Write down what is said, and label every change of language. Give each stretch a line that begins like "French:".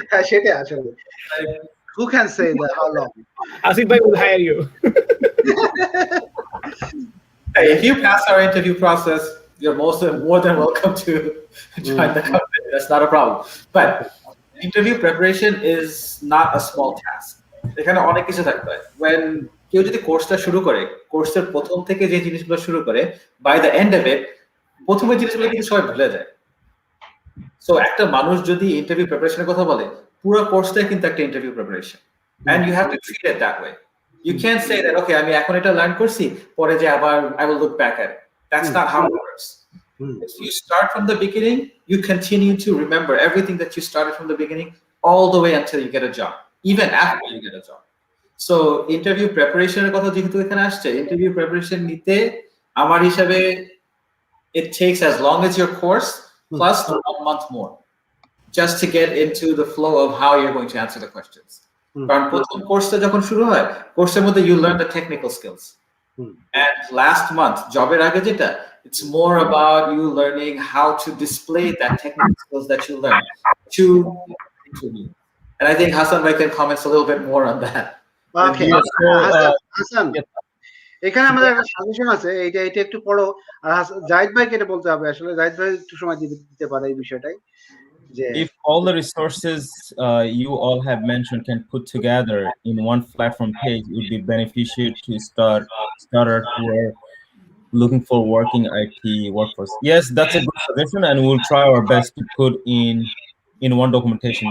Bangla: সেটাই আসলে,
English: who can say that how long? Asif bhai will hire you. If you pass our interview process, you're more than welcome to join the company. That's not a problem. But interview preparation is not a small task.
Bangla: এখানে অনেক কিছু থাকতে হয়।
English: When
Bangla: কেউ যদি কোর্সটা শুরু করে, কোর্সের প্রথম থেকে যে জিনিসগুলো শুরু করে,
English: by the end of it,
Bangla: প্রথমে জিনিসগুলো কিন্তু সবাই ভুলে যায়। সো একটা মানুষ যদি ইন্টারভিউ প্রিপারেশনের কথা বলে, পুরো কোর্সটাই কিন্তু একটা interview preparation,
English: and you have to treat it that way. You can't say that, okay,
Bangla: আমি এখন এটা লার্ন করছি, পরে যে আবার
English: I will look back at it. That's not how it works. If you start from the beginning, you continue to remember everything that you started from the beginning all the way until you get a job, even after you get a job. So interview preparation
Bangla: এর কথা যেহেতু এখানে আসছে,
English: interview preparation
Bangla: নিতে আমার হিসাবে
English: it takes as long as your course plus 1 month more just to get into the flow of how you're going to answer the questions.
Bangla: কারণ প্রথম কোর্সটা যখন শুরু হয়, কোর্সের মধ্যে
English: you learn the technical skills. And last month,
Bangla: জবের আগে যেটা,
English: it's more about you learning how to display that technical skills that you learn to interview. And I think Hassan Bhai can comment a little bit more on that. Okay.
Bangla: Hasan, এখানে আমাদের একটা suggestion আছে, এটা একটু পড়ো। আর জাহিদ ভাইকে এটা বলতে হবে, আসলে জাহিদ ভাই একটু সময় দিতে পারে এই বিষয়টাই।
English: If all the resources you all have mentioned can put together in one platform page, it would be beneficial to starter who are looking for working IT workforce. Yes, that's a good suggestion, and we'll try our best to put in one documentation.